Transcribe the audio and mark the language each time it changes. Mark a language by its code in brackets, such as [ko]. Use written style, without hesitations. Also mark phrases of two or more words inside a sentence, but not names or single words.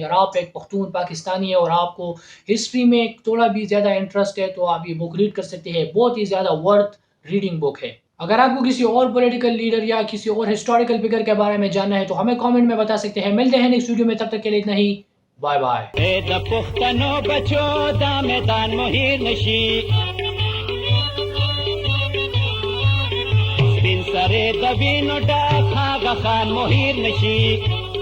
[ur] اگر آپ ایک پختون پاکستانی ہے اور آپ کو ہسٹری میں تھوڑا بھی زیادہ انٹرسٹ ہے تو آپ یہ [en] book read [ur] کر سکتے ہیں، بہت ہی زیادہ [en] worth reading book [ur] ہے۔ اگر آپ کو کسی اور [en] political leader [ur] یا کسی اور [en] historical figure [ur] کے بارے میں جاننا ہے تو ہمیں کامنٹ میں بتا سکتے ہیں۔ ملتے ہیں [en] next video [ur] میں، تب تک کے لیے اتنا ہی، [en] bye bye. [ps] د پښتنو بچو دا میدان مهیر نشي، سپین سرې د وینو ډک هغه خان مهیر نشي.